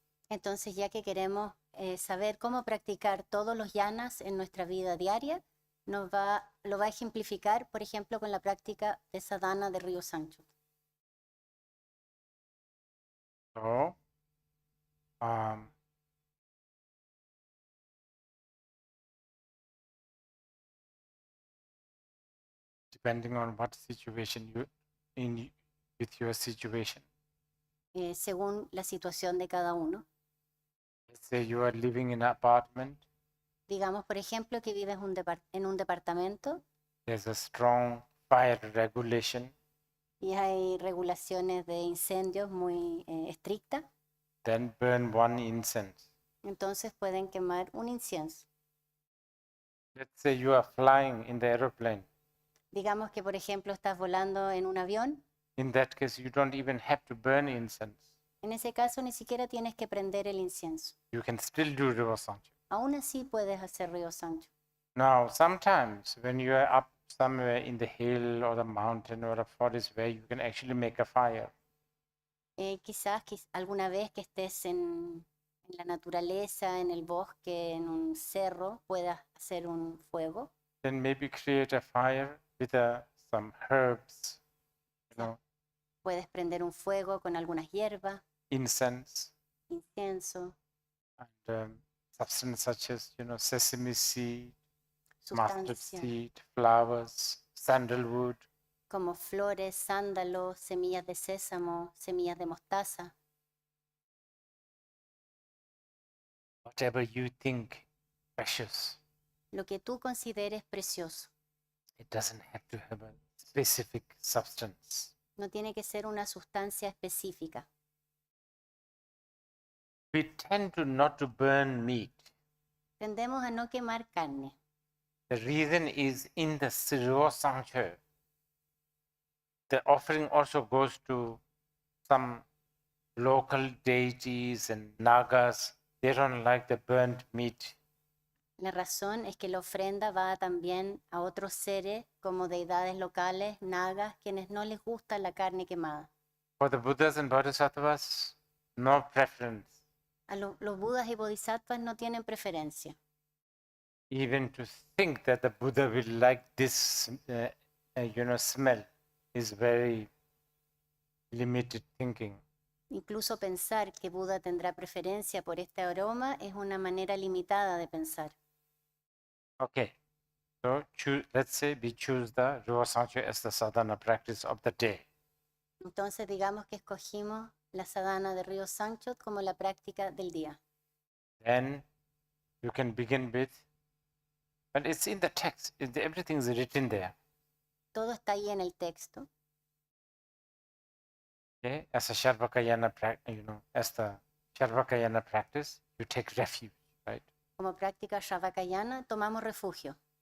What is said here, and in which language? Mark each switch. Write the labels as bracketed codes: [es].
[es] Entonces, ya que queremos saber cómo practicar todos los yanas en nuestra vida diaria, lo va a ejemplificar, por ejemplo, con la práctica de sadhana de Ryo Sancho. [en] So, depending on what situation with your situation. [es] Según la situación de cada uno. [en] Let's say you are living in an apartment. [es] Digamos, por ejemplo, que vives en un departamento [en] There's a strong fire regulation. [es] y hay regulaciones de incendios muy estrictas. [en] Then burn one incense. [es] Entonces pueden quemar un incienso. [en] Let's say you are flying in the aeroplane. [es] Digamos que, por ejemplo, estás volando en un avión. [en] In that case, you don't even have to burn incense. [es] En ese caso, ni siquiera tienes que prender el incienso. [en] You can still do Ryo Sancho. [es] Aún así puedes hacer Ryo Sancho. [en] Now, sometimes when you are up somewhere in the hill or the mountain or a forest where you can actually make a fire, [es] Quizás alguna vez que estés en la naturaleza, en el bosque, en un cerro, puedas hacer un fuego. [en] then maybe create a fire with some herbs, [es] Puedes prender un fuego con algunas hierbas, [en] incense, [es] incienso, [en] and substance such as, sesame seed, mustard [es] sustancias [en] seed, flowers, sandalwood, [es] como flores, sándalos, semillas de sésamo, semillas de mostaza, [en] whatever you think precious. [es] lo que tú consideres precioso. [en] It doesn't have to have a specific substance. [es] No tiene que ser una sustancia específica. [en] We tend to not to burn meat. [es] Tendemos a no quemar carne. [en] The reason is in the Siro Sancho, the offering also goes to some local deities and nagas. They don't like the burnt meat. [es] La razón es que la ofrenda va también a otros seres como deidades locales, nagas, quienes no les gusta la carne quemada. [en] For the Buddhas and Bodhisattvas, no preference. [es] Los budas y bodhisattvas no tienen preferencia. [en] Even to think that the Buddha will like this, smell is very limited thinking. [es] Incluso pensar que Buda tendrá preferencia por este aroma es una manera limitada de pensar. [en] Okay, so let's say we choose the Ruwa Sancho as the sadhana practice of the day. [es] Entonces digamos que escogimos la sadhana de Río Sancho como la práctica del día. [en] Then you can begin with, but it's in the text, everything is written there. [es] Todo está ahí en el texto. [en] Okay, as a Sharvakayana as the Sharvakayana practice, you take refuge, right? [es] Como práctica shavakayana tomamos refugio.